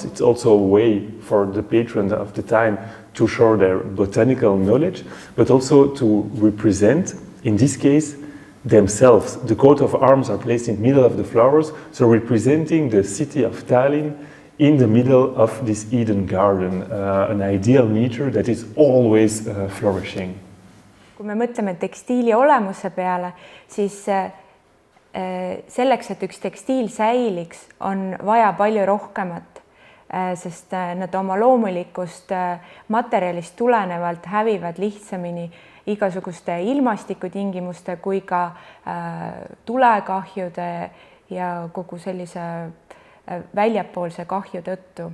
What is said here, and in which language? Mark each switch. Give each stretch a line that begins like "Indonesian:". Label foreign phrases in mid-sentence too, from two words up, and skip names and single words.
English: It's also a way for the patrons of the time to show their botanical knowledge, but also to represent, in this case, themselves. The coat of arms are placed in the middle of the flowers, so representing the city of Tallinn in the middle of this Eden garden, an ideal nature that is always flourishing.
Estonian: Kui me mõtleme tekstiili olemuse peale, siis selleks, et üks tekstiil säiliks, on vaja palju rohkemat, sest nad oma loomulikust materjalist tulenevalt hävivad lihtsamini igasuguste ilmastikutingimuste kui ka tulekahjude ja kogu sellise väljapoolse kahju tõttu.